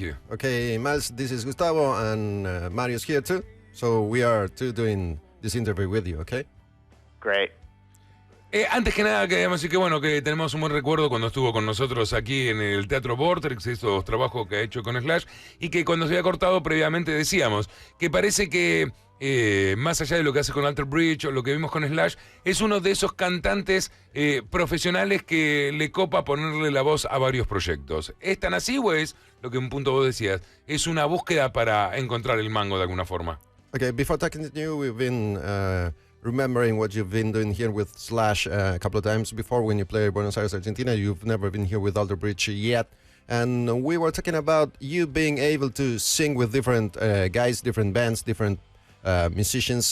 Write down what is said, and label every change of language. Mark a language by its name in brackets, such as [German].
[English] Okay, Myles, this is Gustavo and Mario's here too. So we are doing this interview with you, okay? Great. [Spanish] Antes que nada, queríamos decir que bueno, que tenemos un buen recuerdo cuando estuvo con nosotros aquí en el Teatro Vorterix, esos trabajos que ha hecho con Slash, y que cuando se había cortado previamente decíamos que parece que más allá de lo que hace con Alter Bridge o lo que vimos con Slash, es uno de esos cantantes profesionales que le copa ponerle la voz a varios proyectos. ¿Es tan así o es, lo que un punto vos decías, es una búsqueda para encontrar el mango de alguna forma? [English] Okay, before talking to you, we've been remembering what you've been doing here with Slash a couple of times before when you played Buenos Aires, Argentina. You've never been here with Alter Bridge yet. And we were talking about you being able to sing with different guys, different bands, different musicians.